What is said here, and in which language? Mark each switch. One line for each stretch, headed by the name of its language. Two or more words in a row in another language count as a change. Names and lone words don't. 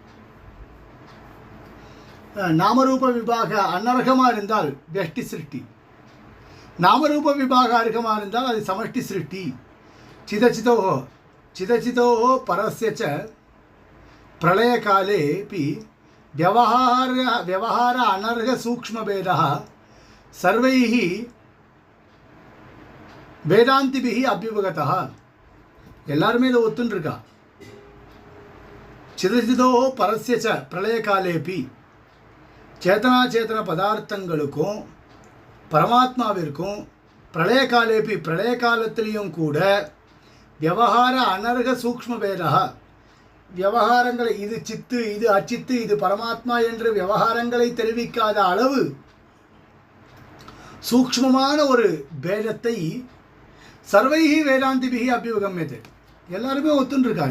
Sanskrit: नामरूप विभाग
Tamil: அனர்ஹமாக இருந்தால்
Sanskrit: व्यष्टि सृष्टि, नामरूप विभाग
Tamil: அர்ஹமாக இருந்தால் அது
Sanskrit: समष्टि सृष्टि. चिदचितोः चिदचितोः परस्य प्रलय कालेऽपि व्यवहार अनर्ह सूक्ष्म भेदः सर्वैः वेदांतिभिः अभ्युपगतः.
Tamil: எல்லாருமே இதை ஒத்துன்னு இருக்கா.
Sanskrit: चिदचितोः परस्य च प्रलय कालेऽपि,
Tamil: சேத்தனாச்சேத்தன பதார்த்தங்களுக்கும் பரமாத்மாவிற்கும் பிரளய காலேபி பிரளய காலத்திலையும் கூட
Sanskrit: व्यवहार अनर्ह सूक्ष्म भेदः,
Tamil: விவகாரங்களை இது சித்து இது அச்சித்து இது பரமாத்மா என்று விவகாரங்களை தெரிவிக்காத அளவு சூக்ஷ்மமான ஒரு பேதத்தை
Sanskrit: सर्वैः वेदान्तिभिः अभ्युपगतः,
Tamil: எல்லாருமே ஒத்துன்ருக்காது.